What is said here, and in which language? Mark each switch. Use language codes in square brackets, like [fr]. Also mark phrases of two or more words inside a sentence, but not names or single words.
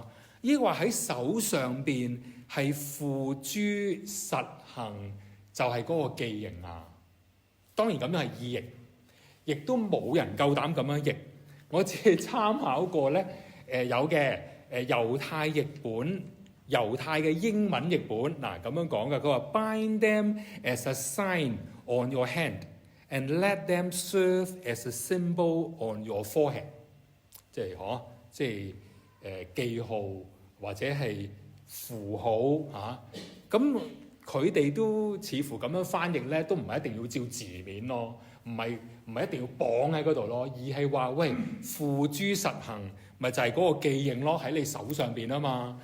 [yue] 抑或喺手上邊係付諸實行，就係嗰個記形啊？當然咁樣係意譯，亦都冇人夠膽咁樣譯。我只係參考過咧，有嘅猶太譯本、猶太嘅英文譯本嗱咁樣講嘅，佢話 [en] Bind them as a sign on your hand and let them serve as a symbol on your forehead， [yue] 即係即係記號或者係符號嚇。咁佢哋都似乎咁樣翻譯咧，都唔係一定要照字面咯，唔係一定要綁喺嗰度咯，而係話喂，付諸實行，咪就係嗰個記認咯，喺你手上邊啊嘛。